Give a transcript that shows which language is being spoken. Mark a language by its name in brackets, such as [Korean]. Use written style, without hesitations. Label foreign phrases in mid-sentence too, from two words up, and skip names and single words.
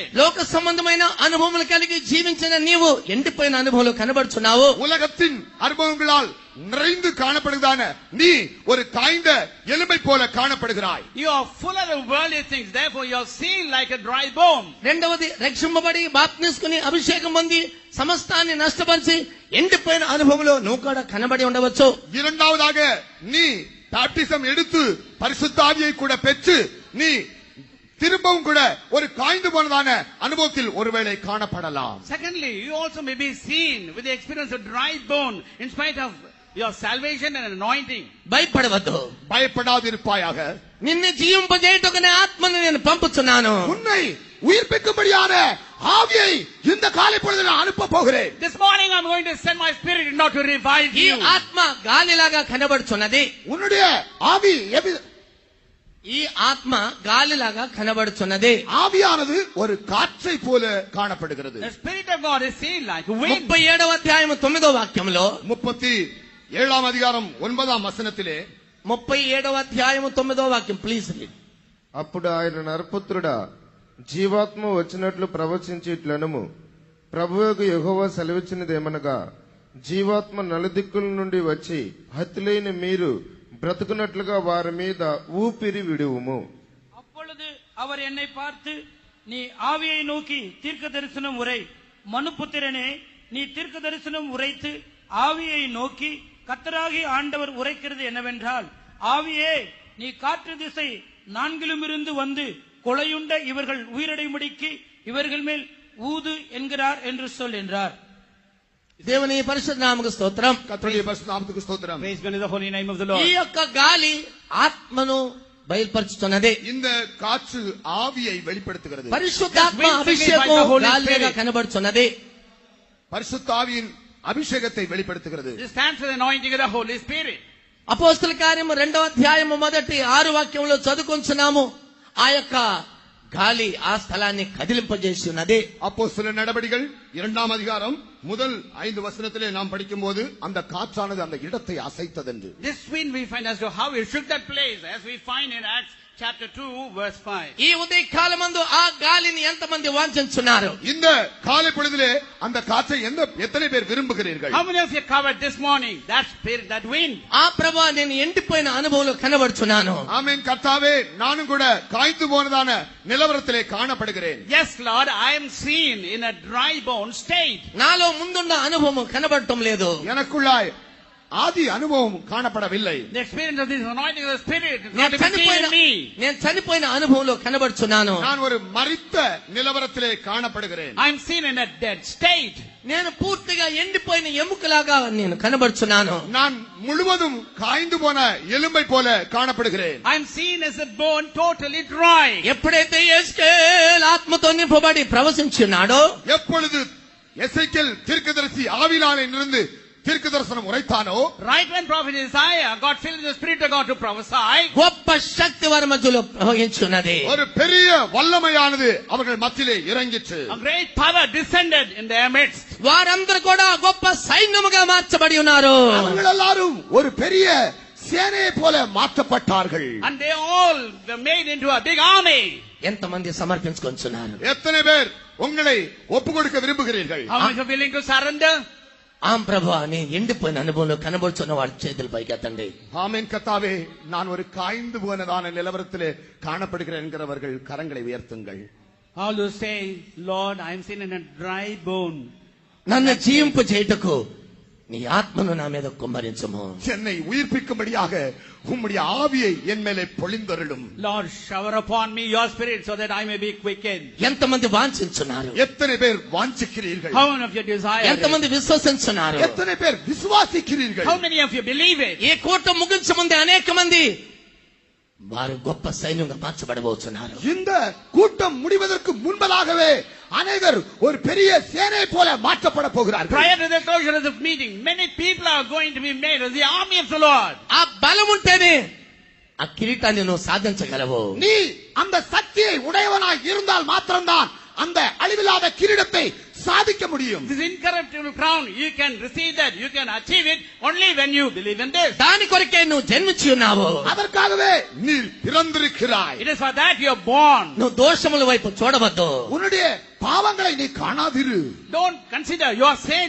[Telugu] లోక సంబంధమైన అనుభవములు కలిగి జీవించిన నీవు ఎండిపోయిన అనుభవాలు కనబడుచున్నావు. [Tamil] உலகத்தின் அனுபவங்களால் நிறைந்து காணப்படுகிறதான நீ ஒரு காய்ந்த எலும்பை போல காணப்படுகிறாய். [English] You are full of the worldly things, therefore you are seen like a dry bone. [Telugu] రెండవది రక్షింపబడి బాప్తిస్కుని అభిషేకం పొంది సమస్తాన్ని నష్టపరిచి ఎండిపోయిన అనుభవంలో నువ్వు కూడా కనబడి ఉండవచ్చు. [Tamil] இரண்டாவதாக நீ பாப்டிசம் எடுத்து பரிசுத்த ஆவியை கூட பெற்று நீ திரும்பவும் கூட ஒரு காய்ந்து போனதான அனுபவத்தில் ஒருவேளை காணப்படலாம். [English] Secondly, you also may be seen with the experience of dry bone in spite of your salvation and anointing. [Telugu] భయపడవద్దు, [Tamil] பயப்படாதிருப்பாயாக. [Telugu] నిన్ను జీవింపజేయటకునే ఆత్మను నేను పంపుచున్నాను. [Tamil] உன்னை உயிர்ப்பிக்கும்படியான ஆவியை இந்த காலை பொழுதில் அனுப்ப போகிறேன். [English] This morning I'm going to send my spirit not to revive [Telugu] ఈ [English] you. [Telugu] ఆత్మ గాలిలాగా కనబడుచున్నది. [Tamil] உன்னுடைய ஆவி [Telugu] ఈ ఆత్మ గాలిలాగా కనబడుచున్నది. [Tamil] ஆவியானது ஒரு காற்றை போல காணப்படுகிறது. [English] The Spirit of God is seen like a wind. [Telugu] 37వ అధ్యాయం 9వ వాక్యంలో [Tamil] 37ஆம் அதிகாரம் 9ஆம் வசனத்திலே [Telugu] 37వ అధ్యాయం 9వ వాక్యం [English] please read. [Telugu] అప్పుడు ఆయన నరపుత్రుడా, జీవాత్మ వచ్చినట్లు ప్రవచించి ఇట్లనము, ప్రభువుకు యెహోవా సెలవిచ్చినదేమనగా, జీవాత్మ నలుదిక్కుల నుండి వచ్చి హతులైన మీరు బ్రతుకున్నట్లుగా వారి మీద ఊపిరి విడువుము. [Tamil] அப்பொழுது அவர் என்னை பார்த்து, நீ ஆவியை நோக்கி தீர்க்க தரிசனம் உரை, மனுபுத்திரனே, நீ தீர்க்க தரிசனம் உரைத்து ஆவியை நோக்கி கர்த்தராகிய ஆண்டவர் உரைக்கிறது என்னவென்றால், ஆவியே, நீ காற்று திசை நான்கிலுமிருந்து வந்து கொலையுண்ட இவர்கள் உயிரடையும்படிக்கு இவர்கள் மேல் ஊது என்கிறார் என்று சொல் என்றார். [Telugu] దేవుని పరిశుద్ధ నామముకు స్తోత్రం. [Tamil] கர்த்தருடைய பரிசுத்த நாமத்துக்கு ஸ்தோத்திரம். [English] Praise be to the holy name of the [Telugu] ఈ [English] Lord. [Telugu] యొక్క గాలి ఆత్మను బయలుపరుచుతున్నది. [Tamil] இந்த காற்று ஆவியை வெளிப்படுத்துகிறது. [Telugu] పరిశుద్ధాత్మ [English] Just wind [Telugu] అభిషేకం [English] by the Holy [Telugu] గాలిగా [English] Spirit. [Telugu] కనబడుచున్నది. [Tamil] பரிசுத்த ஆவியின் அபிஷேகத்தை வெளிப்படுத்துகிறது. [English] This stands for the anointing of the Holy Spirit. [Telugu] అపోస్తల కార్యము 2వ అధ్యాయము మొదటి 6 వాక్యంలో చదువుకొంచున్నాము. ఆ యొక్క గాలి ఆ స్థలాన్ని కదిలింపజేసి ఉన్నది. [Tamil] அப்போஸ்தலர் நடபடிகள் 2ஆம் அதிகாரம் முதல் 5 வசனத்திலே நாம் படிக்கும்போது அந்த காற்றானது அந்த இடத்தை அசைத்ததென்று. [English] This wind we find as to how it shook that place, as we find in Acts chapter 2 verse 5. [Telugu] ఈ ఉదయ కాలమందు ఆ గాలిని ఎంతమంది వాంఛించున్నారు? [Tamil] இந்த காலை பொழுதிலே அந்த காற்றை எத்தனை பேர் விரும்புகிறீர்கள்? [English] How many of you covered this morning that spirit, that wind? [Telugu] ఆ ప్రభువా, నేను ఎండిపోయిన అనుభవంలో కనబడుచున్నాను. [Tamil] ஆமென். கர்த்தாவே, நானும் கூட காய்ந்து போனதான நிலவரத்திலே காணப்படுகிறேன். [English] Yes, Lord, I am seen in a dry bone state. [Telugu] నాలో ముందున్న అనుభవం కనబడటం లేదు. [Tamil] எனக்குள்ளாய் ஆதி அனுபவம் காணப்படவில்லை. [English] The experience of this anointing of the Spirit is [Telugu] నేను [English] not even seen in me. [Telugu] చనిపోయిన అనుభవంలో కనబడుచున్నాను. [Tamil] நான் ஒரு மரித்த நிலவரத்திலே காணப்படுகிறேன். [English] I am seen in a dead state. [Telugu] నేను పూర్తిగా ఎండిపోయిన ఎముకలాగా నేను కనబడుచున్నాను. [Tamil] நான் முழுவதும் காய்ந்து போன எலும்பை போல காணப்படுகிறேன். [English] I am seen as a bone totally dry. [Telugu] ఎప్పుడైతే యేసుకేల్ ఆత్మతో నింపబడి ప్రవశించున్నాడో, [Tamil] எப்பொழுது எசேக்கியேல் தீர்க்கதரிசி ஆவியினாலே நின்று தீர்க்க தரிசனம் உரைத்தானோ, [English] Right when prophet Isaiah got filled with the Spirit of God to prophesy, [Telugu] గొప్ప శక్తి వారి మధ్యలో ప్రవహించున్నది. [Tamil] ஒரு பெரிய வல்லமையானது அவர்கள் மத்தியிலே இறங்கிற்று. [English] a great power descended in their midst. [Telugu] వారందరూ కూడా గొప్ప సైన్యముగా మార్చబడి ఉన్నారు. [Tamil] அவர்கள் எல்லாரும் ஒரு பெரிய சேனையை போல மாற்றப்பட்டார்கள். [English] And they all were made into a big army. [Telugu] ఎంతమంది సమర్పించుకొంచున్నారు? [Tamil] எத்தனை பேர் உங்களை ஒப்பு கொடுக்க விரும்புகிறீர்கள்? [English] How many are willing to surrender? [Telugu] ఆం ప్రభువా, నీ ఎండిపోయిన అనుభవంలో కనబడుచున్న వారి చేతులు పైకెత్తండి. [Tamil] ஆமென். கர்த்தாவே, நான் ஒரு காய்ந்து போனதான நிலவரத்திலே காணப்படுகிறேன் என்கிறவர்கள் கரங்களை உயர்த்துங்கள். [English] All who say, Lord, I am seen in a dry bone. [Telugu] నన్ను జీవింపు చేయుటకు నీ ఆత్మను నా మీద కుమ్మరించుము. [Tamil] என்னை உயிர்ப்பிக்கும்படியாக உம்முடைய ஆவியை என் மேலே பொழிந்தருளும். [English] Lord, shower upon me your Spirit so that I may be quickened. [Telugu] ఎంతమంది వాంఛించున్నారు? [Tamil] எத்தனை பேர் வாஞ்சிக்கிறீர்கள்? [English] How many of you desire it? [Telugu] ఎంతమంది విశ్వసించున్నారు? [Tamil] எத்தனை பேர் விசுவாசிக்கிறீர்கள்? [English] How many of you believe it? [Telugu] ఈ కూటం ముగించే ముందే అనేక మంది వారు గొప్ప సైన్యంగా మార్చబడబోతున్నారు. [Tamil] இந்த கூட்டம் முடிவதற்கு முன்பதாகவே அநேகர் ஒரு பெரிய சேனை போல மாற்றப்பட போகிறார்கள். [English] Prior to the closure of the meeting, many people are going to be made as the army of the Lord. [Telugu] ఆ బలం ఉంటేనే ఆ కిరీటాన్ని నువ్వు సాధించగలవు. [Tamil] நீ அந்த சக்தியை உடையவனாய் இருந்தால் மாத்திரம்தான் அந்த அழிவில்லாத கிரீடத்தை சாதிக்க முடியும். [English] This incorruptible crown, you can receive that, you can achieve it only when you believe in this. [Telugu] దాని కొరకే నువ్వు జన్మించి ఉన్నావు. [Tamil] அதற்காகவே நீ பிறந்திருக்கிறாய். [English] It is for that you are born. [Telugu] నువ్వు దోషముల వైపు చూడవద్దు. [Tamil] உன்னுடைய பாவங்களை நீ காணாதிரு. [English] Don't consider your sins.